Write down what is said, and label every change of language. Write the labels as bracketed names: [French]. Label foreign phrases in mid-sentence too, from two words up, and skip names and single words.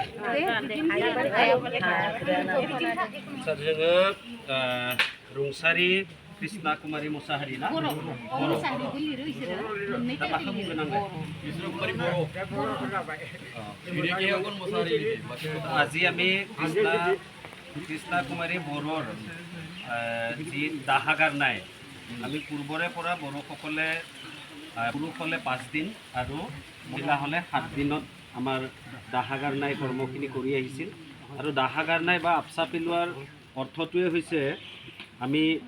[Bodo] जोङो रुंसारि कृष्णा कुमारी मुसाहारि ना दा माखौ बुंगोन आंलाय আজি [Assamese] আমি কৃষ্ণা কুমাৰী বড়োৰ যি দাহা গাৰনাই আমি পূৰ্বৰে পৰা বড়োসকলে পুৰুষ হ'লে 5 দিন আৰু মহিলা হ'লে 7 দিনত আমাৰ দাহা গাৰনাই কৰ্মখিনি কৰি আহিছিল আৰু দাহা গাৰনাই বা আপচা পেলোৱাৰ অৰ্থটোৱে হৈছে আমি